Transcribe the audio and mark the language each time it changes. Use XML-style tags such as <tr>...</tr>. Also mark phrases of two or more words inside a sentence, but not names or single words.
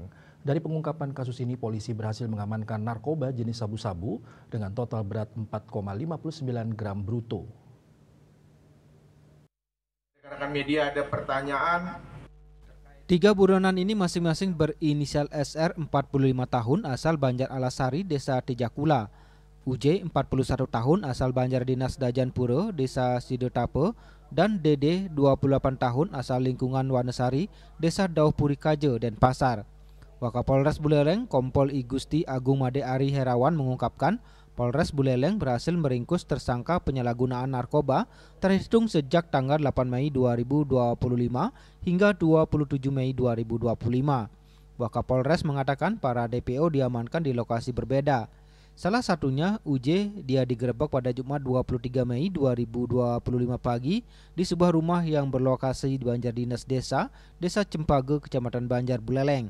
<id>Dari pengungkapan kasus ini, polisi berhasil mengamankan narkoba jenis sabu-sabu dengan total berat 4,59 gram bruto. Rekan-rekan media ada pertanyaan. 3 buronan ini masing-masing berinisial SR 45 tahun asal Banjar Alasari, Desa Tijakula. UJ 41 tahun asal Banjar Dinas Dajanpuro, Desa Sidotape, dan DD 28 tahun asal lingkungan Wanesari, Desa Dauhpuri Kaje, Denpasar. Wakapolres Buleleng Kompol I Gusti Agung Made Ari Herawan mengungkapkan Polres Buleleng berhasil meringkus tersangka penyalahgunaan narkoba terhitung sejak tanggal 8 Mei 2025 hingga 27 Mei 2025. Wakapolres mengatakan para DPO diamankan di lokasi berbeda. Salah satunya UJ, dia digerebek pada Jumat 23 Mei 2025 pagi di sebuah rumah yang berlokasi di Banjar Dinas Desa Cempage, Kecamatan Banjar Buleleng.</id>